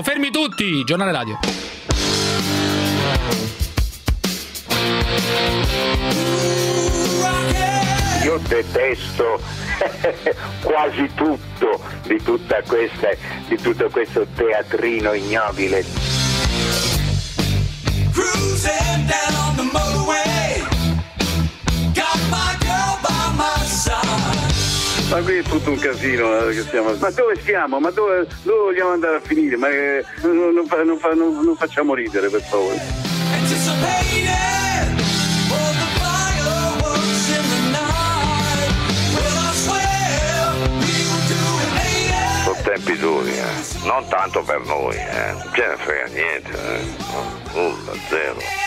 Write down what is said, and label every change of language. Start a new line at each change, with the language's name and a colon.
Italian: Fermi tutti! Giornale Radio. Io detesto quasi tutto di tutto questo teatrino ignobile.
English: Cruising down on the motorway. Got my girl by my side.
Italian: Ma qui è tutto un casino, che siamo... Ma dove stiamo? Ma dove vogliamo andare a finire? Ma non facciamo ridere, per favore. Sono tempi duri, non tanto per noi, non ce ne frega niente, nulla, zero.